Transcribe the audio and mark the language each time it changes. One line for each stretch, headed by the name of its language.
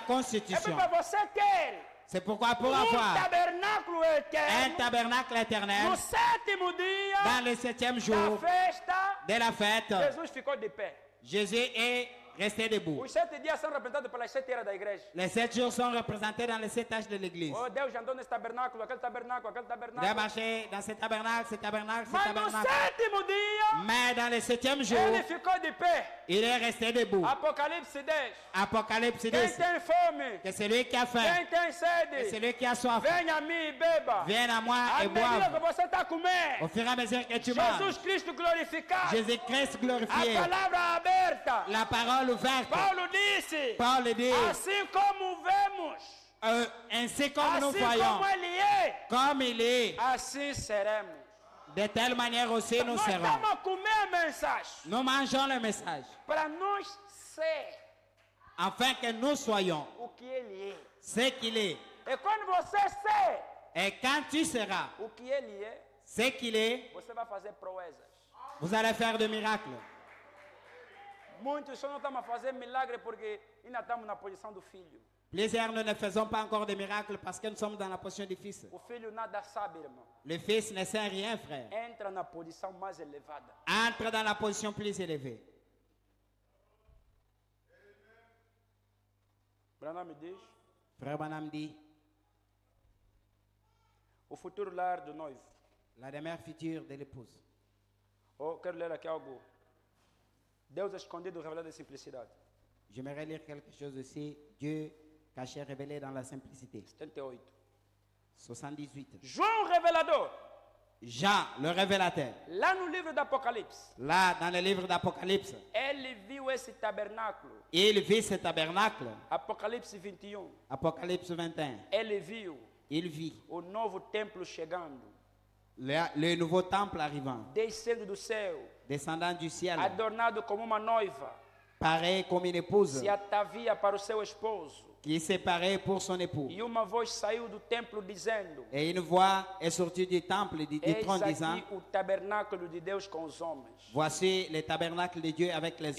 French: constitution.
Portuguese: para você ter
French: C'est pourquoi pour
Portuguese: um
French: avoir
Portuguese: tabernáculo
French: un
Portuguese: eterno
French: tabernacle éternel,
Portuguese: no sétimo dia
French: dans le 7e
Portuguese: da
French: jour
Portuguese: festa,
French: de la fête,
Portuguese: Jesus ficou de pé.
French: Jésus est resté debout.
Portuguese: Os 7 dias são representados pelas 7 eras da igreja.
French: Les 7 jours sont représentés dans les 7 âges de l'église.
Portuguese: Oh, Deus já andou nesse tabernáculo, aquele tabernáculo, aquele
French: Il a
Portuguese: tabernáculo.
French: marché dans ce tabernacle, ce tabernacle, ce
Portuguese: Mas no
French: tabernacle.
Portuguese: sétimo dia,
French: Mais dans le 7e jour,
Portuguese: ele ficou de pé.
French: il est resté debout.
Portuguese: Apocalipse 10.
French: Apocalypse
Portuguese: Quem
French: 10.
Portuguese: tem fome,
French: Que celui qui a faim,
Portuguese: quem tem
French: que
Portuguese: sede,
French: celui qui a soif,
Portuguese: venha a mim e beba.
French: vienne à moi
Portuguese: À
French: et
Portuguese: medida que
French: boive.
Portuguese: você está comendo,
French: Au fur et à mesure que tu manges,
Portuguese: Jesus Cristo glorificado,
French: Jésus-Christ
Portuguese: a
French: glorifié,
Portuguese: palavra aberta.
French: la parole ouverte.
Portuguese: Paulo disse:
French: Paul dit,
Portuguese: assim como vemos,
French: ainsi comme nous
Portuguese: assim
French: voyons,
Portuguese: como ele é,
French: comme il est,
Portuguese: assim seremos.
French: de telle manière aussi nous
Portuguese: Nós
French: serons.
Portuguese: estamos a comer a mensagem
French: Nous mangeons le message,
Portuguese: para nós ser
French: afin que nous soyons
Portuguese: o que ele é.
French: ce qu'il est.
Portuguese: E quando você ser
French: Et quand tu seras
Portuguese: o que ele é,
French: ce qu'il est,
Portuguese: você vai fazer proezas.
French: vous allez faire de miracles.
Portuguese: Muitos só não estamos a fazer milagre porque ainda estamos na posição do filho.
French: Plusieurs, nous ne faisons pas encore de miracles parce que nous sommes dans la position du Fils.
Portuguese: O filho nada sabe, irmão.
French: Le Fils ne sait rien, frère.
Portuguese: Entra na posição mais elevada.
French: Entre dans la position plus élevée.
Portuguese: Branham me diz,
French: Frère Branham dit,
Portuguese: o futuro lar do noivo.
French: la demeure future de l'épouse.
Portuguese: Oh, quero ler aqui algo. Deus escondido, revelado em simplicidade.
French: J'aimerais lire quelque chose aussi. Dieu caché, révélé dans la simplicité.
Portuguese: 78.
French: 78.
Portuguese: João revelador.
French: Jean, le révélateur.
Portuguese: Lá no livro do Apocalipse,
French: Là, dans le livre d'Apocalypse,
Portuguese: ele viu esse tabernáculo.
French: il vit ce tabernacle.
Portuguese: Apocalipse 21.
French: Apocalypse 21.
Portuguese: Ele viu
French: Il vit
Portuguese: o novo templo chegando,
French: le nouveau temple arrivant,
Portuguese: descendo do céu,
French: descendant du ciel,
Portuguese: adornado como uma noiva,
French: pareil comme une épouse
Portuguese: se atavia para o seu esposo.
French: qui s'est parée pour son époux.
Portuguese: E uma voz saiu do templo dizendo:
French: Et une voix est sortie du temple, du
Portuguese: Eis
French: trône, disant,
Portuguese: aqui o tabernáculo de Deus com os homens.
French: voici le tabernacle de Dieu avec les